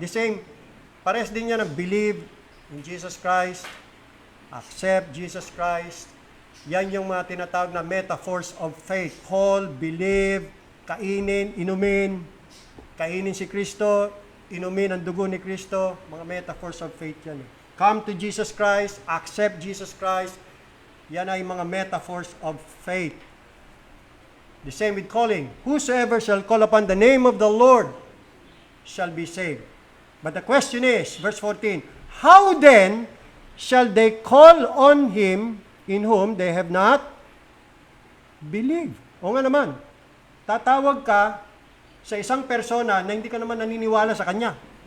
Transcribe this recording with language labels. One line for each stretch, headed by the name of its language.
English: The same,
Filipino: pares din yan ng
English: believe in Jesus Christ, accept Jesus Christ.
Filipino: Yan yung mga tinatawag na metaphors of faith. Call, believe, kainin, inumin. Kainin si Kristo, inumin ang dugo ni Kristo. Mga metaphors of faith yan.
English: Come to Jesus Christ, accept Jesus Christ.
Filipino: Yan ay mga metaphors of faith.
English: The same with calling. Whosoever shall call upon the name of the Lord shall be saved. But the question is, verse 14, how then shall they call on him in whom they have not believed?
Filipino: O nga naman, tatawag ka sa isang persona na hindi ka naman naniniwala sa kanya.